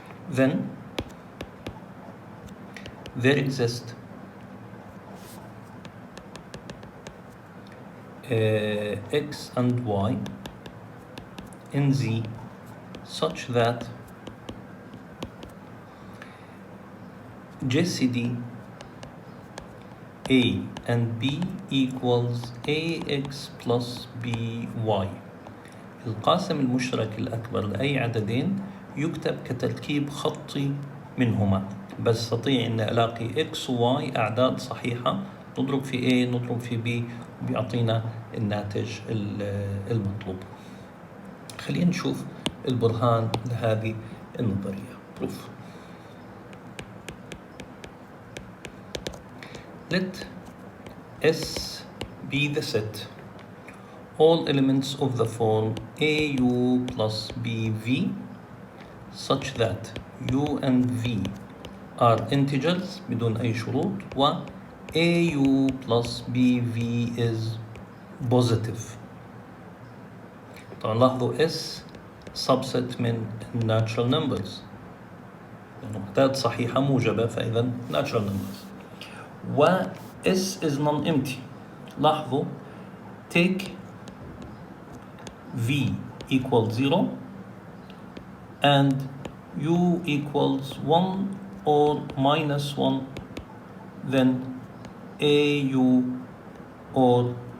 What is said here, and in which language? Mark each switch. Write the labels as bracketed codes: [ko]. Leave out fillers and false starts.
[en] Then there exist X and Y in Z such that JCD A and B equals AX plus BY. [ar] القاسم المشترك الأكبر لأي عددين يكتب كتركيب خطي منهما، بس استطيع أن ألاقي X و Y أعداد صحيحة، نضرب في A نضرب في B وبيعطينا الناتج المطلوب. خلينا نشوف البرهان لهذه النظرية. [en] Proof. Let S be the set all elements of the form AU plus BV such that U and V are integers [ar] بدون أي شروط [en] و AU plus BV is positive. [ar] طبعا لاحظوا S [en] subset [ar] من [en] natural numbers، [ar] يعني أعداد صحيحة موجبة، فإذا natural numbers. [en] و S is non-empty. [ar] لاحظوا [en] take V equals 0 and U equals 1 or minus 1, then AU or